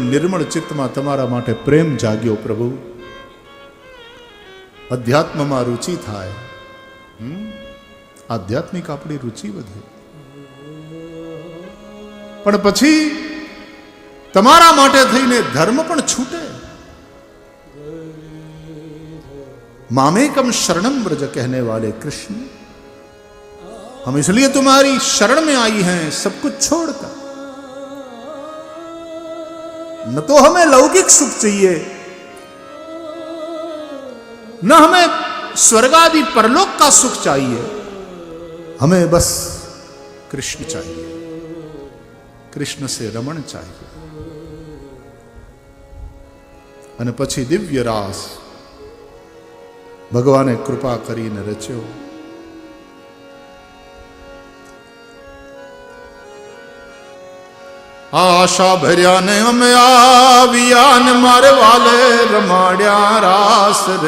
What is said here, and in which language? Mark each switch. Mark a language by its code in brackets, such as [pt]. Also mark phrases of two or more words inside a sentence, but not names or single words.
[gu] નિર્મળ ચિત્તમાં તમારા માટે પ્રેમ જાગ્યો પ્રભુ. અધ્યાત્મમાં રુચિ થાય, આધ્યાત્મિક આપણી રુચિ વધે. પણ પછી તમારા માટે થઈને ધર્મ પણ છૂટે. [sa] मामेकम शरणम व्रज [hi] कहने वाले कृष्ण, हम इसलिए तुम्हारी शरण में आई हैं सब कुछ छोड़कर. न तो हमें लौकिक सुख चाहिए, न हमें स्वर्ग आदि परलोक का सुख चाहिए, हमें बस कृष्ण चाहिए. कृष्ण से रमण चाहिए. [gu] અને પછી દિવ્ય રાસ ભગવાને કૃપા કરીને રચ્યો. આશા ભર્યા ને અમે આવ્યા ને મારે વાલે રમાડ્યા રાસ રે.